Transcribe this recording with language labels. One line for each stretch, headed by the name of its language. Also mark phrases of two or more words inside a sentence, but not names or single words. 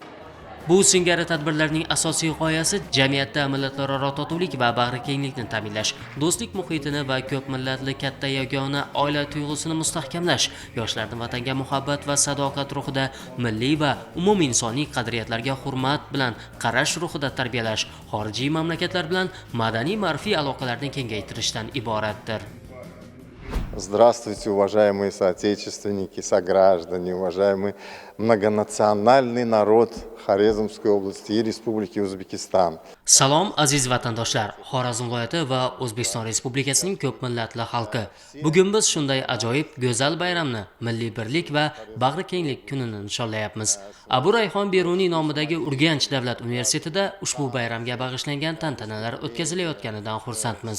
Uzbek: Bu singari tadbirlarning asosiy g'oyasi jamiyatda millatlararo totuvlik va bag'rikenglikni ta'minlash, do'stlik muhitini va ko'p millatli katta yagona oila tuyg'usini mustahkamlash, yoshlarni vatanga muhabbat va sadoqat ruhida, milliy va umuminsoniy qadriyatlarga hurmat bilan qarash ruhida tarbiyalash, xorijiy mamlakatlar bilan madaniy ma'rifiy aloqalarni kengaytirishdan iboratdir.
Russian: Здравствуйте, уважаемые соотечественники, сограждане, уважаемый многонациональный народ Хорезмской области и Республики Узбекистан.
Uzbek: Salom aziz vatandoshlar, Xorazm viloyati va O'zbekiston Respublikasining ko'p millatli xalqi. Bugun biz shunday ajoyib go'zal bayramni, milliy birlik va bag'rikenglik kunini nishonlayapmiz. Abu Rayhon Beruniy nomidagi Urganch davlat universitetida ushbu bayramga bag'ishlangan tantanalar o'tkazilayotganidan xursandmiz.